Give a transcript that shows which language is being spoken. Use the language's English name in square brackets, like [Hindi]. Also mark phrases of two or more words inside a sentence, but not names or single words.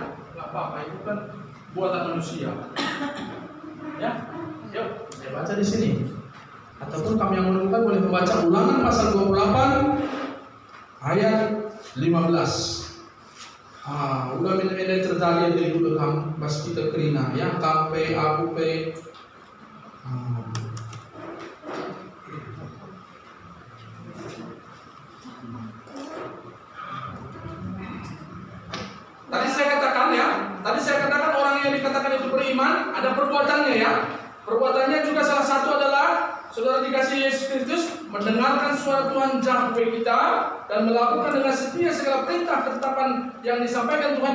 [Indonesian] Nggak apa-apa, itu kan buatan manusia. Ya. Yuk, saya baca di sini. Ataupun kami yang menemukan boleh membaca Ulangan pasal 28 ayat 15. Udah ini terjadi dari dulu [Batak Karo] kam pas kita kerina ya kape aku pe. [Indonesian] Tadi saya katakan orang yang dikatakan itu beriman ada perbuatannya ya. Perbuatannya juga salah satu adalah saudara dikasih Yesus Kristus mendengarkan suara Tuhan Yahweh kita dan melakukan dengan setia segala perintah ketetapan yang disampaikan Tuhan.